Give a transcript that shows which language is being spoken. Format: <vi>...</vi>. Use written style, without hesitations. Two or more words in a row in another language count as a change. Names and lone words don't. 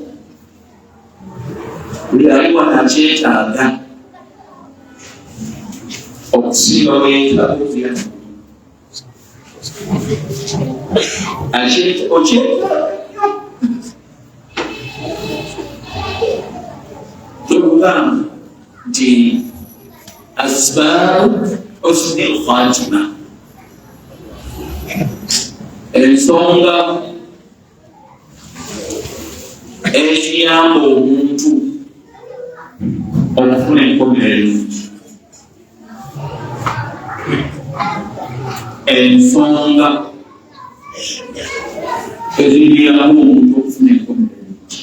<lg>buli aliwa nakyetaaga okusinga bwetaaga okyetaaga tokugamba nti</lg> <ar>أسباب حسن الخاتمة</ar> <lg>ensonga eziyamba omuntu okufuna enkomerero ensonga eziyamba omuntu okufuna enkomerero</lg>